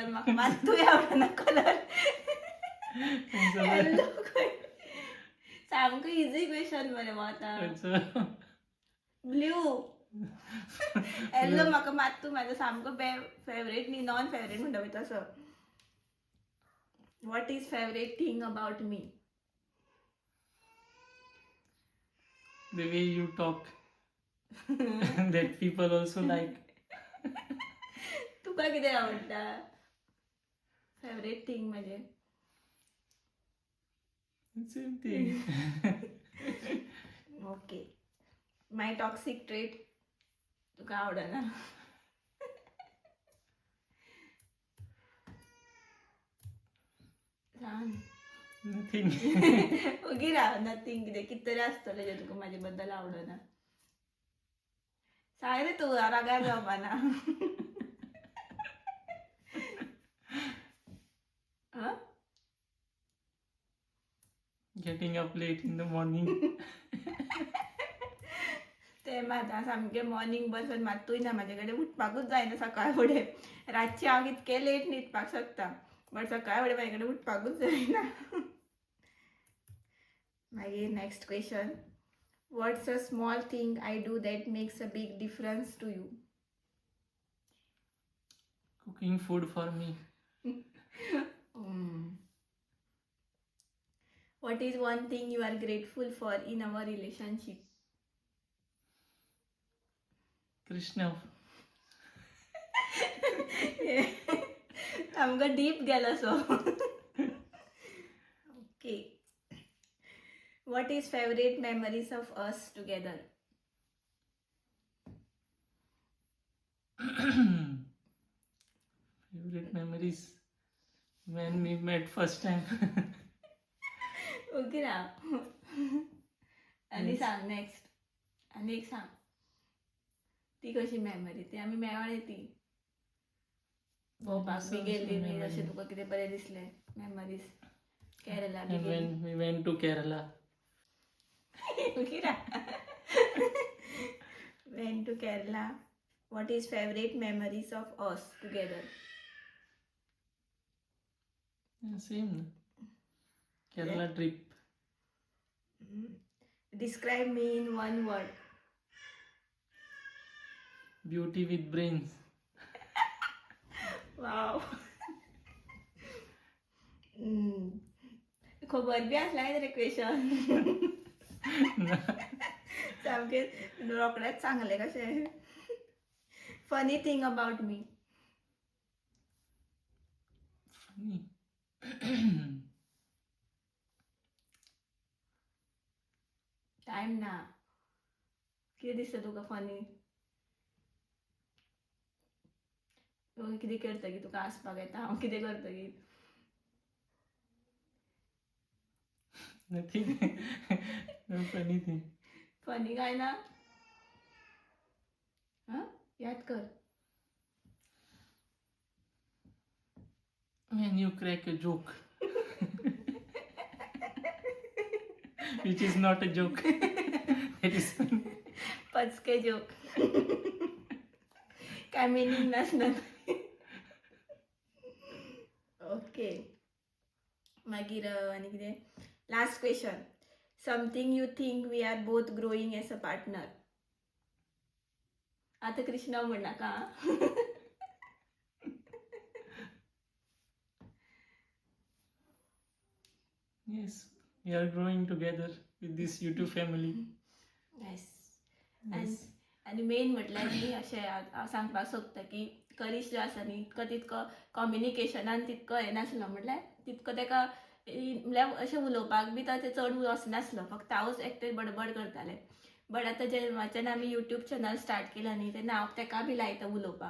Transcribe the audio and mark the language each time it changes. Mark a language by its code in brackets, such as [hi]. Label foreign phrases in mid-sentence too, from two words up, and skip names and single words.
[kok] म्हाका मात्तूय आवडना [en] colour yellow. [kok] सामको [en] easy question [kok] मरे आतां. ब्ल्यू. येल्लो म्हाका मात्तू, म्हाजो सामको फेवरेट न्ही, [en] non favourite [kok] म्हणटा पळय तसो. [en] what is favourite thing about me? The way you talk that people also like. [kok] तुका कितें आवडटा? [en] favourite thing [kok] म्हणजे [en] Same thing. Okay. My toxic trait. [kok] तुका आवडना. सांग. [en] Nothing. [kok] उगी राव नथिंग कितें कितें तरी आसतलें जें तुका म्हाजे बद्दल आवडना. सांग रे तू रागार जावपाना. हं? [en] Getting up late in the morning. [kok] ते माझा सामकें मॉर्निंग बसून मातूय ना म्हाजे कडेन उठपाकूच जायना सकाळ फुडें. रातची हांव कितकें लेट न्हिदपाक शकता बट सकाळ फुडें म्हाजे कडेन उठपाकूच जायना. मागीर [en] next question. what's a small thing I do that makes a big difference to you? Cooking food for me. What is one thing you are grateful for in our relationship? Krishna. [kok] आमकां डीप गेलो सो. ओके. [en] What is favorite memories of us together? Favorite memories when we met first time. [kok] ओके ना. आणि [en] Yes. [kok] सांग नेक्स्ट. आणि एक सांग. ती कशी मेमरी ती आमी मेळ्ळे ती भोंवपाक बी गेल्ली बी अशें तुका कितें बरें दिसलें मेमरीज केरला बी [en] And [kok] गेल्ली. [en] when we went to Kerala. Kira. Went to Kerala. What is favorite memories of us together? Yeah, same. Kerala trip. Describe me in one word. Beauty with brains. [kok] Wow. खबर बी असला रे क्वेश्चन. सामकें रोकडेच सांगले कशें. [en] funny thing about me. Funny. [kok] टाइम ना. कितें दिसता तुका फनी? कितें करतकीर तुका हांसपाक येता हांव कितें करतकीर? [en] Nothing. No funny thing. [kok] फनी काय ना. हां याद कर. [en] When you crack a joke. Which is not a joke. That is funny. [kok] पचके जोक. काय मिनिंग नसणार. ओके. मागीर आनी कितें [en] last question. something you think we are both growing as a partner. [kok] आतां कृष्णा म्हणनाका. [en] Yes, we are growing together with this YouTube family. येस. Yes. [kok] आनी मेन म्हटल्यार न्ही अशें हांव सांगपाक सोदता की करिश जो आसा न्ही तितको कम्युनिकेशनान तितको हें नासलो म्हटल्यार तितको तेका म्हळ्यार अशें उलोवपाक बी तो चड वचनासलो. फक्त हांवूच एकटें बडबड करतालें. बट आतां जेन्नाच्यान आमी [en] YouTube channel start [kok] केला न्ही तेन्ना हांव तेका बी लायता उलोवपाक.